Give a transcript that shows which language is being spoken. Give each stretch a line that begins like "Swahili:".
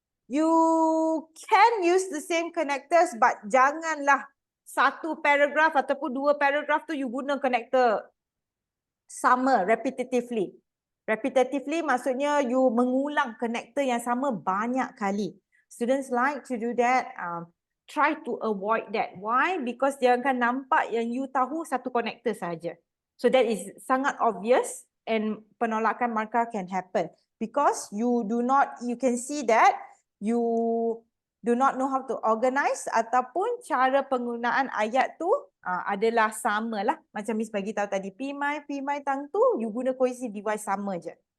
English: You can use the same connectors, but
Malay: janganlah satu paragraph ataupun dua paragraph tu you guna connector sama
English: repetitively.
Malay: Repetitively maksudnya you mengulang connector yang sama banyak kali.
English: Students like to do that. Try to avoid that. Why? Because
Malay: dia akan nampak yang you tahu satu connector saja.
English: So that is sangat obvious and
Malay: penolakan markah
English: can happen. Because you can see that you do not know how to organize
Malay: ataupun cara penggunaan ayat tu adalah sama lah. Macam Miss bagi tahu tadi, P-my tang tu, you guna cohesive device sama je.